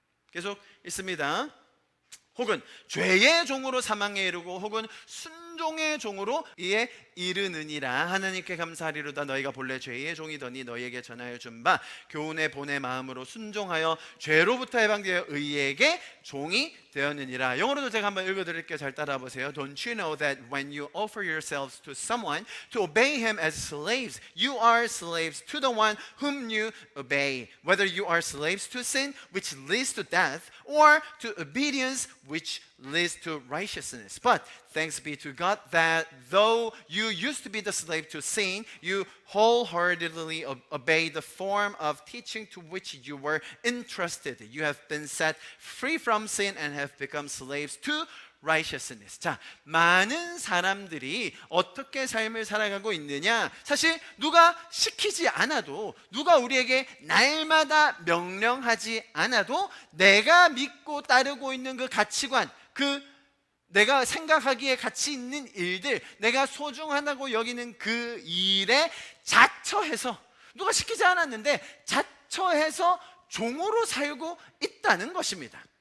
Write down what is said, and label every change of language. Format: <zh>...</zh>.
<ko>계속 있습니다. 혹은 죄의 종으로 사망에 이르고 혹은 순종의 종으로 이에 이르느니라. 하나님께 감사하리로다. 너희가 본래 죄의 종이더니 너희에게 전하여 준 바 교훈의 본의 마음으로 순종하여 죄로부터 해방되어 의에게 종이 되었느니라. 영어로도 제가 한번 읽어드릴게요. 잘 따라와 보세요.</ko> <en>Don't you know that when you offer yourselves to someone to obey him as slaves, you are slaves to the one whom you obey, whether you are slaves to sin, which leads to death, or to obedience, which leads to righteousness. But thanks be to God that though you used to be the slave to sin, you wholeheartedly obey the form of teaching to which you were entrusted. You have been set free from sin and have become slaves to righteousness.</en> <ko>자, 많은 사람들이 어떻게 삶을 살아가고 있느냐? 사실 누가 시키지 않아도, 누가 우리에게 날마다 명령하지 않아도 내가 믿고 따르고 있는 그 가치관, 그 내가 생각하기에 가치 있는 일들, 내가 소중하다고 여기는 그 일에 자처해서, 누가 시키지 않았는데 자처해서 종으로 살고 있다는 것입니다.</ko>